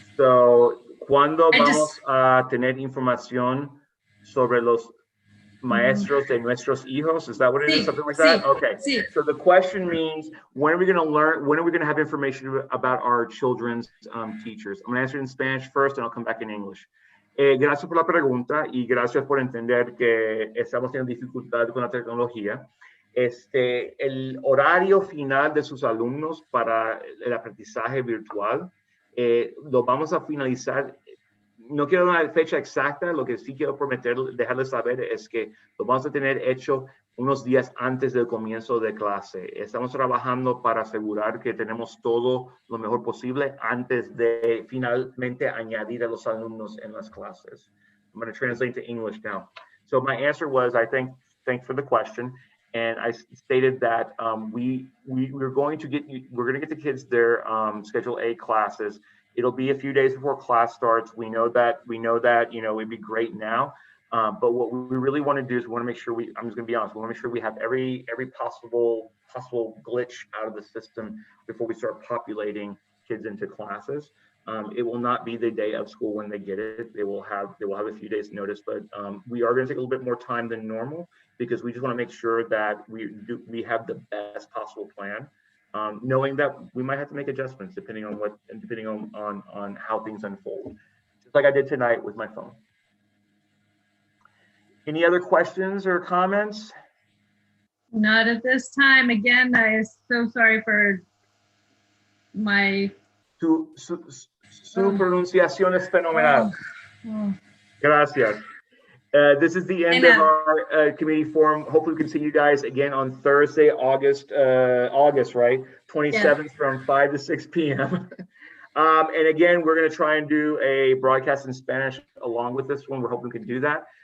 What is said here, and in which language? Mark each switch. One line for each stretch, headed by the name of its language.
Spanish: So, ¿cuándo vamos a tener información sobre los maestros de nuestros hijos?
English: Is that what it is? Something like that? Okay.
Spanish: Sí.
English: So the question means, when are we going to learn, when are we going to have information about our children's teachers? I'm going to answer in Spanish first and I'll come back in English.
Spanish: Gracias por la pregunta y gracias por entender que estamos teniendo dificultad con la tecnología. El horario final de sus alumnos para el aprendizaje virtual lo vamos a finalizar. No quiero dar una fecha exacta, lo que sí quiero prometer, dejarles saber es que lo vamos a tener hecho unos días antes del comienzo de clase. Estamos trabajando para asegurar que tenemos todo lo mejor posible antes de finalmente añadir a los alumnos en las clases.
English: I'm going to translate to English now. So my answer was, thanks for the question. And I stated that we're going to get the kids their Schedule A classes. It'll be a few days before class starts. We know that, you know, it'd be great now, But what we really want to do is we want to make sure I'm just going to be honest, we want to make sure we have every possible glitch out of the system before we start populating kids into classes. It will not be the day of school when they get it. They will have a few days notice, but we are going to take a little bit more time than normal because we just want to make sure that we have the best possible plan, knowing that we might have to make adjustments depending on how things unfold, just like I did tonight with my phone. Any other questions or comments? Not at this time. Again, I am so sorry for my.
Spanish: Su pronunciación es fenomenal. Gracias.
English: This is the end of our committee forum. Hopefully we can see you guys again on Thursday, August, right? 27th from 5 to 6 p.m. And again, we're going to try and do a broadcast in Spanish along with this one. We're hoping we can do that.